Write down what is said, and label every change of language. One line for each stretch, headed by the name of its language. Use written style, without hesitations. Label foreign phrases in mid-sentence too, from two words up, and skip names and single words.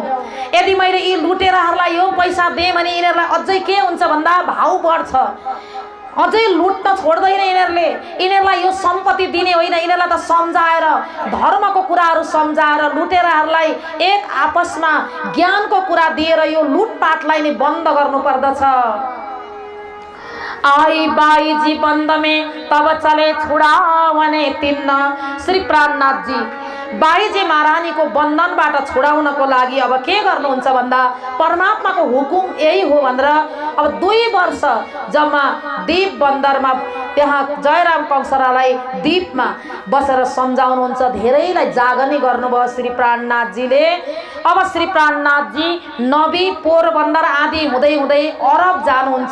Nepali: यदि मैले यी लुटेराहरूलाई यो पैसा दिएँ भने यिनीहरूलाई अझै के हुन्छ भन्दा भाउ बढ्छ, अझै लुट्न छोड्दैन यिनीहरूले। यिनीहरूलाई यो सम्पत्ति दिने होइन, यिनीहरूलाई त सम्झाएर धर्मको कुराहरू सम्झाएर लुटेराहरूलाई एक आपसमा ज्ञानको कुरा दिएर यो लुटपाटलाई नै बन्द गर्नु पर्दछ।
Hindi: आई बाईजी बंद में तब चले छुड़ावने तिन्न।
Nepali: श्री प्राणनाथ जी बाईजी महारानी को बन्धनबाट छुड़ाउनको लागि अब के गर्नुहुन्छ भन्दा परमात्माको हुकुम यही हो भनेर अब 2 वर्ष जम्मा दीप बन्दरमा त्यहाँ जयराम कंसरालाई दीपमा बसेर सम्झाउनुहुन्छ। धेरैलाई जागनी गर्नुभयो श्री प्राणनाथ जीले। अब श्री प्राणनाथ जी नबी पोरबन्दर आदि हुँदै हुँदै अरब जानुहुन्छ।